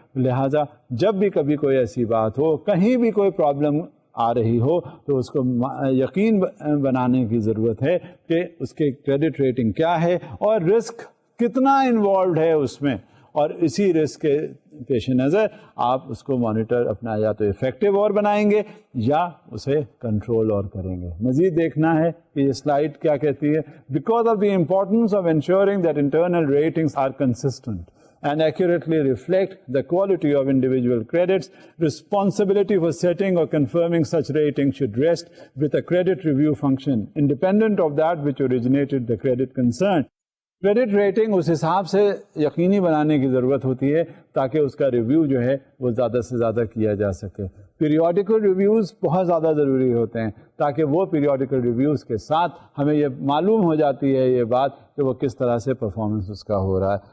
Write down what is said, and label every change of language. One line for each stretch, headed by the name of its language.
Urdu: لہٰذا جب بھی کبھی کوئی ایسی بات ہو, کہیں بھی کوئی پرابلم آ رہی ہو, تو اس کو یقین بنانے کی ضرورت ہے کہ اس کے کریڈٹ ریٹنگ کیا ہے اور رسک کتنا انوالوڈ ہے اس میں, اور اسی رسک کے پیش نظر آپ اس کو مانیٹر اپنا یا تو افیکٹو اور بنائیں گے یا اسے کنٹرول اور کریں گے. مزید دیکھنا ہے کہ یہ سلائڈ کیا کہتی ہے.
English: Because of the importance of ensuring that internal ratings are consistent and accurately reflect the quality of individual credits, responsibility for setting or confirming such ratings should rest with a credit review function, independent of that which originated the credit concern.
Urdu: Credit rating اس حساب سے یقینی بنانے کی ضرورت ہوتی ہے تاکہ اس کا ریویو جو ہے وہ زیادہ سے زیادہ کیا جا سکے. پیریوڈیکل ریویوز بہت زیادہ ضروری ہوتے ہیں تاکہ وہ پیریوڈیکل ریویوز کے ساتھ ہمیں یہ معلوم ہو جاتی ہے یہ بات کہ وہ کس طرح سے پرفارمنس اس کا ہو رہا ہے.